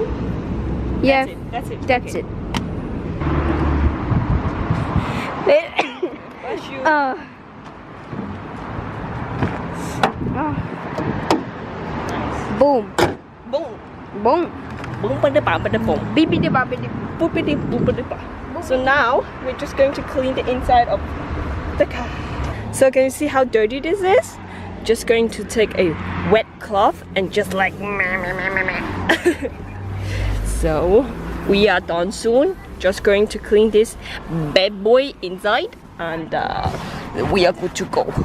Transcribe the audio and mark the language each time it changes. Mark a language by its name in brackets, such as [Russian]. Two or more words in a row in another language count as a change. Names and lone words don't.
[English] Yeah. That's it. That's okay. it. Bless you. Oh. Nice. Boom. Boom. Boom. Boom, ba da ba ba da boom. Beepity boppity. Boopity boopity ba. So now we're just going to clean the inside of the car. So can you see how dirty this is? Just going to take a wet cloth and just like so we are done soon. Just going to clean this bad boy inside and we are good to go.